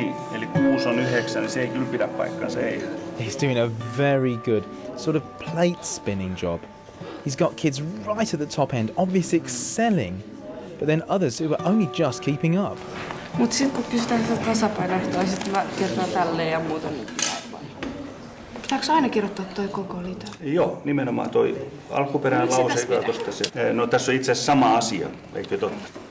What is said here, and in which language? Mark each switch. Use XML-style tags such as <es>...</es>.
<fi>Niin, eli 6 on 9, niin se ei kyllä pidä paikkaansa, ei.</fi> <en>He's doing a very good sort of plate spinning job. He's got kids right at the top end, obviously excelling, but then others who are only just keeping up.</en> <fi>Mut sit kun kysytään sitä tasapainoehtoa, niin sit mä kirjoitan tälleen ja muuten näin vai? Pitääkö aina kirjoittaa toi koko liite? Joo, nimenomaan toi alkuperäinen lause, joka tosta se. No tässä on itse asiassa sama asia, eikö totta?</fi>